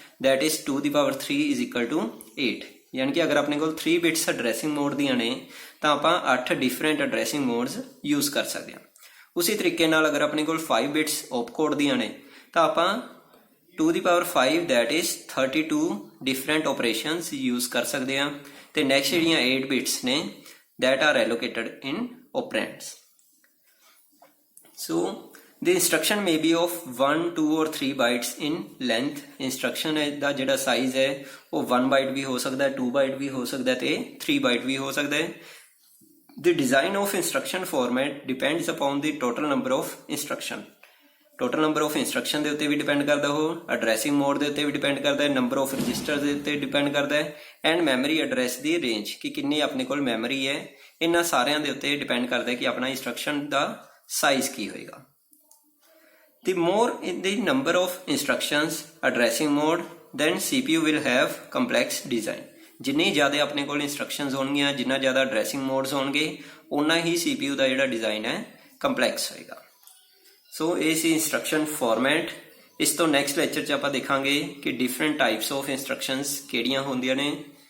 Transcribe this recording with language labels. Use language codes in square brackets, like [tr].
[pa] That is 2 ਦੀ power 3 is equal to 8। ਯਾਨੀ ਕਿ ਅਗਰ ਆਪਣੇ ਕੋਲ 3 ਬਿਟਸ ਐਡਰੈਸਿੰਗ ਮੋਡ ਦੀਆਂ ਨੇ ਤਾਂ ਆਪਾਂ 8 ਡਿਫਰੈਂਟ ਐਡਰੈਸਿੰਗ ਮੋਡਸ ਯੂਜ਼ ਕਰ ਸਕਦੇ ਹਾਂ। ਉਸੇ ਤਰੀਕੇ ਨਾਲ ਅਗਰ ਆਪਣੇ ਕੋਲ 5 ਬਿਟਸ ਓਪ ਕੋਡ ਦੀਆਂ ਨੇ ਤਾਂ ਆਪਾਂ 2 ਦੀ power 5 that is 32 different operations use ਕਰ ਸਕਦੇ ਹਾਂ। ਤੇ ਨੈਕਸਟ ਜਿਹੜੀਆਂ 8 ਬਿਟਸ ਨੇ [en] that are allocated in operands. So the instruction may be of 1, 2 or 3 bytes in length. [pa] instruction ਦਾ ਜਿਹੜਾ ਸਾਈਜ਼ ਹੈ ਉਹ 1 byte ਵੀ ਹੋ ਸਕਦਾ ਹੈ, 2 byte ਵੀ ਹੋ ਸਕਦਾ ਹੈ ਤੇ 3 byte ਵੀ ਹੋ ਸਕਦਾ ਹੈ। [en] The design of instruction format depends upon the total number of instruction. [pa] Total number of instruction ਦੇ ਉੱਤੇ ਵੀ ਡਿਪੈਂਡ ਕਰਦਾ, ਉਹ ਐਡਰੈਸਿੰਗ ਮੋਡ ਦੇ ਉੱਤੇ ਵੀ ਡਿਪੈਂਡ ਕਰਦਾ ਹੈ, ਨੰਬਰ ਆਫ ਰਜਿਸਟਰ ਦੇ ਉੱਤੇ ਡਿਪੈਂਡ ਕਰਦਾ ਹੈ and memory address ਦੀ range ਕਿ ਕਿੰਨੀ ਆਪਣੇ ਕੋਲ ਮੈਮਰੀ ਹੈ। ਇਹਨਾਂ ਸਾਰਿਆਂ ਦੇ ਉੱਤੇ ਡਿਪੈਂਡ ਕਰਦਾ ਹੈ ਕਿ ਆਪਣਾ ਇੰਸਟਰਕਸ਼ਨ ਦਾ ਸਾਈਜ਼ ਕੀ ਹੋਏਗਾ। [en] The more in the number of instructions addressing mode, then CPU will have complex design. [pa] ਜਿੰਨੀ ਜ਼ਿਆਦਾ ਆਪਣੇ ਕੋਲ ਇੰਸਟਰਕਸ਼ਨਸ ਹੋਣਗੀਆਂ, ਜਿੰਨਾ ਜ਼ਿਆਦਾ ਐਡਰੈਸਿੰਗ ਮੋਡਸ ਹੋਣਗੇ, ਉਨਾ ਹੀ CPU ਦਾ ਜਿਹੜਾ ਡਿਜ਼ਾਈਨ ਹੈ ਕੰਪਲੈਕਸ ਹੋਏਗਾ। ਸੋ ਇਹ ਸੀ ਇੰਸਟਰਕਸ਼ਨ ਫਾਰਮੈਟ। ਇਸ ਤੋਂ ਨੈਕਸਟ ਲੈਕਚਰ 'ਚ ਆਪਾਂ ਦੇਖਾਂਗੇ ਕਿ ਡਿਫਰੈਂਟ ਟਾਈਪਸ ਆਫ ਇੰਸਟਰਕਸ਼ਨਸ ਕਿਹੜੀਆਂ ਹੁੰਦੀਆਂ ਨੇ।